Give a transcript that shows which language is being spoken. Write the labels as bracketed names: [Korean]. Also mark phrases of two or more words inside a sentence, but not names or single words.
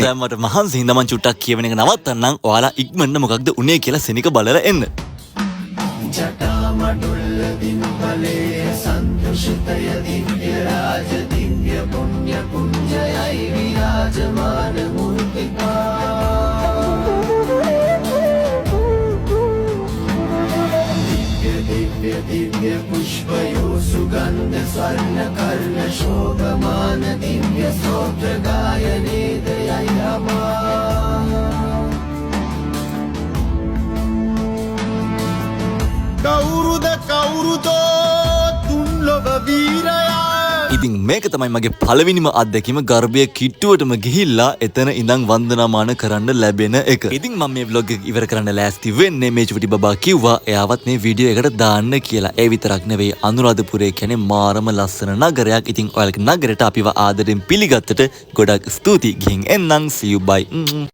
[Sinhala] දැන් මට මහන්සි හින්දා මං චුට්ටක් කියවෙන එක නවත්තන්නම්. ඔයාලා ඉක්මනට මොකක්ද උනේ කියලා සෙනික බලලා එන්න. [Sanskrit] ජටාමඩුල්ල දින්බලේ සන්තුෂිතය දිව්‍ය රාජ දිව්‍ය පුණ්‍ය පුඤ්ජයයි විරාජමාන මූර්තිකා. दिव्य पुष्पयो सुगंध स्वर्ण कर्ण शोभमान दिव्य स्तोत्र गायने दयामा कौरुदो तुल्लव वीरया. [Sinhala] ඉතින් මේක තමයි මගේ පළවෙනිම අත්දැකීම. ගර්භය කිට්ටුවටම ගිහිල්ලා එතන ඉඳන් වන්දනාමාන කරන්න ලැබෙන එක. ඉතින් මම මේ vlog එක ඉවර කරන්න ලෑස්ති වෙන්නේ. මේ චුටි බබා කිව්වා එයාවත් මේ වීඩියෝ එකට දාන්න කියලා. ඒ විතරක් නෙවෙයි අනුරාධපුරේ කියන්නේ මාරම ලස්සන නගරයක්. ඉතින් ඔයාලගේ නගරයට අපිව ආදරෙන් පිළිගත්තට ගොඩක් ස්තුතියි. ගිහින් එන්නම්. [English] see you bye.